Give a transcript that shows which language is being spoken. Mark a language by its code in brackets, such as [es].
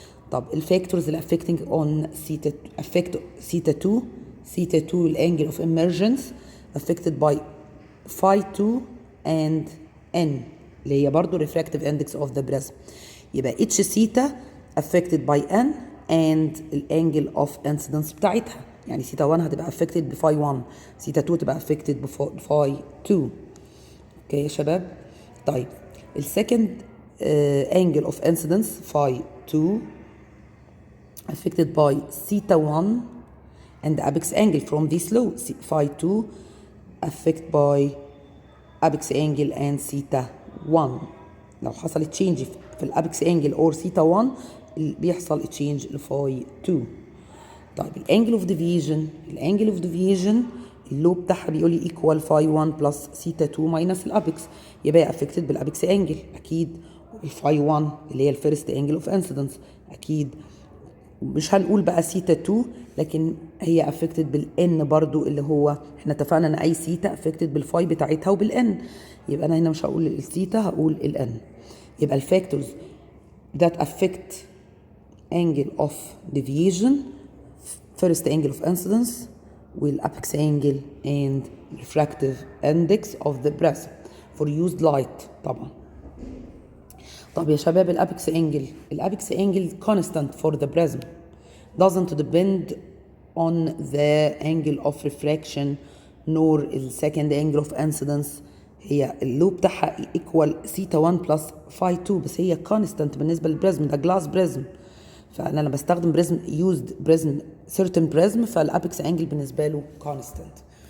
[en] طب الفاكتورز اللي affecting on theta affect theta 2 الانجل of emergence affected by phi 2 and n [ar] اللي هي برضو [en] refractive index of the prism. يبقى each theta affected by n and الانجل of incidence بتاعتها. يعني theta 1 هتبقى affected بفاي 1، theta 2 تبقى affected بفاي 2. [ar] اوكي يا شباب. [en] طيب السكند angle of incidence phi 2 affected by theta 1 and the apex angle from this law. Phi 2 affected by apex angle and theta 1. لو حصل change في الابكس angle or theta 1 بيحصل change لفاي 2. طيب الانجل اوف ديفيجن اللو بتاعها بيقول لي equal phi 1 plus theta 2 minus الابكس، يبقى افكتد بالابكس انجل اكيد. [ar] الفاي 1 اللي هي [en] الفيرست angle of incidence [ar] اكيد مش هنقول بقى theta 2، لكن هي افكتد بالان برضو اللي هو احنا اتفقنا ان اي ثيتا افكتد بالفاي بتاعتها وبالان، يبقى انا هنا مش هقول الثيتا هقول الان. [en] يبقى الفاكتورز that affect angle of deviation first angle of incidence والapex angle and refractive index of the prism for used light طبعا. طب يا شباب الابكس angle constant for the prism doesn't depend on the angle of refraction nor the second angle of incidence. هي اللو بتاعها equal theta 1 plus phi 2، بس هي constant بالنسبة للبريزم، ده جلاس بريزم، فأنا بستخدم prism used prism certain prism فالابكس انجل [ar] بالنسبة له [en] constant.